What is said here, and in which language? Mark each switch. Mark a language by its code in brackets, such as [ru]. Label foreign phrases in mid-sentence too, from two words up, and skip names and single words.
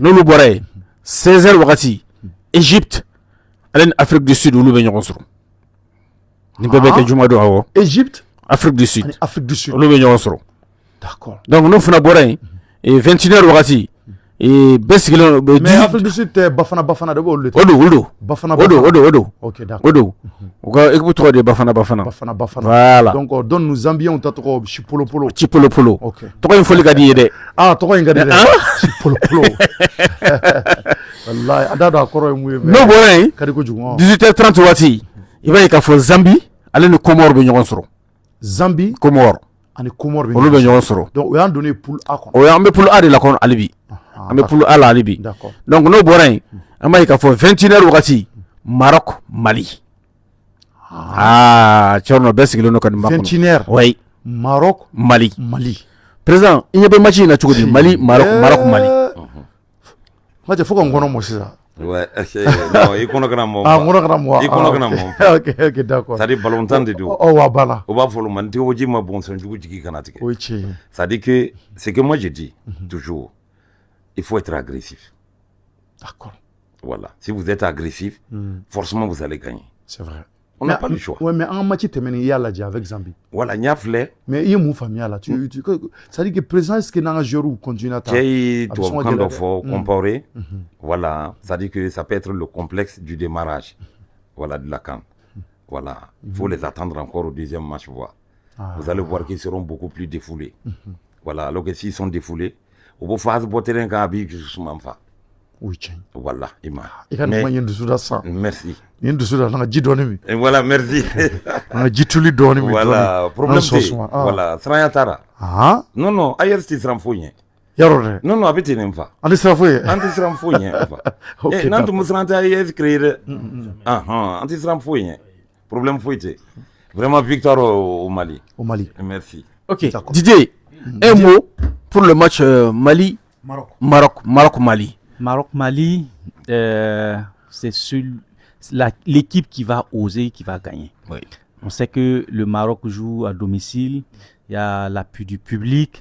[bm] n'olu bɔra yen 16h wagati Égypte ale ni Afrique du Sud olu bɛ ɲɔgɔn sɔrɔ nin bɛɛ bɛ kɛ jumadon awɔ Égypte Afrique du Sud olu bɛ ɲɔgɔn sɔrɔ [fr] d'accord [bm] donc n'o fana bɔra yen 21h wagati bɛɛ sigilen mais Afrique du Sud tɛ Bafana de b'olu de o don [fr] Bafana ok d'accord [bm] o don u ka équipe tɔgɔ de Bafana voilà [fr] donc donne nous Zambiens [bm] ta tɔgɔ [fr] Chipolo [bm] ok tɔgɔ in fɔli ka di ye dɛ tɔgɔ in ka di dɛ Chipolo wallahi a da dɔn a kɔrɔ ye mun ye n'o bɔra yen ka di kojugu 18h30 waati i b'a ye k'a fɔ Zambi ale ni Comore bɛ ɲɔgɔn sɔrɔ Comore ani Comore olu bɛ ɲɔgɔn sɔrɔ donc o y'an donné poule A kɔnɔ o y'an bɛ poule A de la kɔnɔ hali bi an bɛ poule A la hali bi donc n'o bɔra yen an b'a ye k'a fɔ 21h wagati Maroc Mali cɛrɔnɔ bɛɛ sigilen don ka nin ba kɔnɔ 21h [fr] oui Maroc Mali président [bm] i ɲɛ bɛ match in na cogo di Mali Maroc Mali match fo ka n kɔnɔ mɔ sisan [fr] ouais non [bm] i kɔnɔ kana mɔ n kɔnɔ kana mɔ i kɔnɔ kana mɔ [fr] ok d'accord c'est à dire [bm] ballontan de don wa bala o b'a fɔ man tigi ma bon sɔn jugu jigi kana tigɛ o ye tiɲɛ ye [fr] c'est à dire que ce que moi je dis toujours il faut être agressif d'accord voilà si vous êtes agressif forcément vous allez gagner c'est vrai on n'a pas le choix. Ouais, mais en match [bm] tɛmɛnen i y'a lajɛ [fr] avec Zambie. Voilà, [bm] n y'a filɛ. [fr] Mais [bm] i ye mun faamuya la? [fr] C'est à dire que présent est-ce que [bm] n'an ka [fr] joueurs continuent à taa? [bm] Cɛ ye tubabukan dɔ fɔ comparer. [fr] Voilà, c'est à dire que ça peut être le complexe du démarrage. Voilà, de la CAN. Voilà, il faut les attendre encore au deuxième match voir. Vous allez voir qu'ils seront beaucoup plus défoulés. Voilà, alors que s'ils sont défoulés, au bout phase bɔ terrain kan [bm] a b'i [fr] justement fa. Oui, tiɲɛ. Voilà, i ma. [bm] I ka nin kuma ɲɛ dusu da sisan. [fr] Merci. [bm] Nin dusu da an ka ji dɔɔni min. [fr] Voilà, merci. [bm] An ka ji tuli dɔɔni min. Voilà, problème tɛ. Voilà, siranya t'a la. Non, non, ailleurs tɛ siran foyi ɲɛ. Yarɔ dɛ. Non, non, a bɛ ten nin fa. An tɛ siran foyi ye. An tɛ siran foyi ɲɛ fa. Ok, n'an tun bɛ siran tɛ AES créer dɛ. An tɛ siran foyi ɲɛ. Problème foyi tɛ. [fr] Vraiment victoire au Mali. Au Mali. Merci. Ok, Didier, un mot pour le match Maroc-Mali. Maroc-Mali, c'est l'équipe qui va oser, qui va gagner. Oui. On sait que le Maroc joue à domicile, il y a l'appui du public.